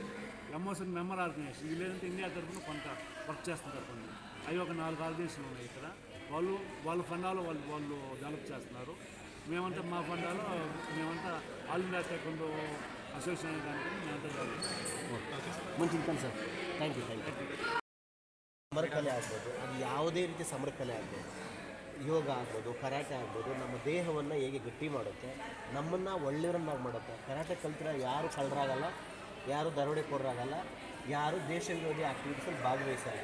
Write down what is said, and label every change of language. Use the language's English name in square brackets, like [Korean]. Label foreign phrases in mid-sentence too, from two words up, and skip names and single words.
[English] MOS member organization [Telugu] ఇవి లేదంటే ఇండియా తరఫున కొంత వర్క్ చేస్తుంటారు కొన్ని. అవి ఒక 4 ఆర్గనైజేషన్లు ఉన్నాయి ఇక్కడ. వాళ్ళ ఫండాలో వాళ్ళు డెవలప్ చేస్తున్నారు. మేమంతా మా ఫండాలో మేమంతా ఆల్ ఇండియా టైకోండో అసోసియేషన్ దానికి మేమంతా డెవలప్ చేస్తాం. [Kannada] ಮುಂಚಿನ ಕನ್ ಸರ್ [English] thank you [Kannada] ಸಮರಕಲೆ ಆಗ್ಬೋದು, ಅದು ಯಾವುದೇ ರೀತಿ ಸಮರಕಲೆ ಆಗ್ಬೋದು, ಯೋಗ ಆಗ್ಬೋದು, ಕರಾಟೆ ಆಗ್ಬೋದು, ನಮ್ಮ ದೇಹವನ್ನು ಹೇಗೆ ಗಟ್ಟಿ ಮಾಡುತ್ತೆ, ನಮ್ಮನ್ನು ಒಳ್ಳೆಯವರನ್ನಾಗಿ ಮಾಡುತ್ತೆ. ಕರಾಟೆ ಕಲ್ತಿರೋ ಯಾರು ಕಳ್ಳರಾಗಲ್ಲ, ಯಾರು ದರೋಡೆಕೋರರಾಗಲ್ಲ, ಯಾರು ದೇಶ ವಿರೋಧಿ ಆಕ್ಟಿವಿಟೀಸಲ್ಲಿ ಭಾಗವಹಿಸಲ್ಲ.